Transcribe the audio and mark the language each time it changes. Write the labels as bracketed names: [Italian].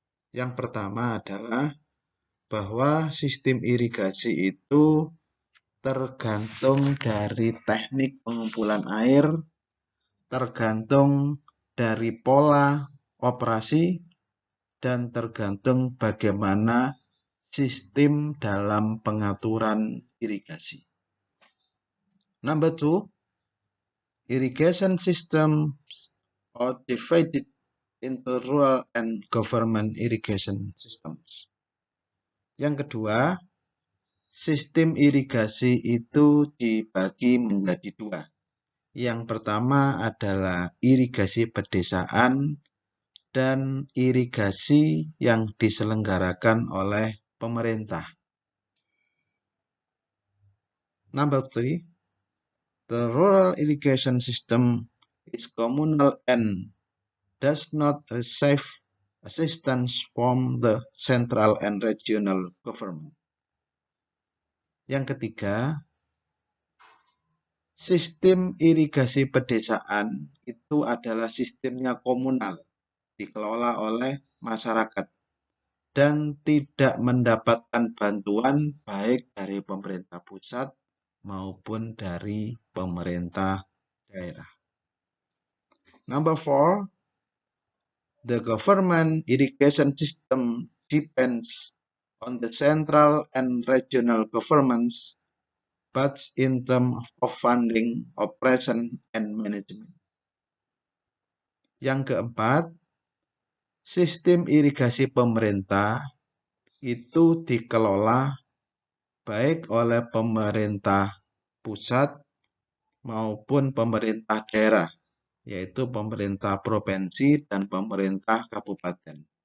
[Indonesian] Yang pertama adalah bahwa sistem irigasi itu tergantung dari teknik pengumpulan air, tergantung dari pola operasi, dan tergantung bagaimana sistem dalam pengaturan irigasi. [English] Number 2, irrigation systems are divided into rural and government irrigation systems. [Indonesian] Yang kedua, sistem irigasi itu dibagi menjadi dua. Yang pertama adalah irigasi pedesaan dan irigasi yang diselenggarakan oleh pemerintah. [English] Number 3, the rural irrigation system is communal and does not receive assistance from the central and regional government. [Indonesian] Yang ketiga, sistem irigasi pedesaan itu adalah sistemnya komunal, dikelola oleh masyarakat dan tidak mendapatkan bantuan baik dari pemerintah pusat maupun dari pemerintah daerah. [English] Number 4, the government irrigation system depends on the central and regional governments, but in terms of funding, operation, and management. [Indonesian] Yang keempat, sistem irigasi pemerintah itu dikelola baik oleh pemerintah pusat maupun pemerintah daerah, yaitu pemerintah provinsi dan pemerintah kabupaten.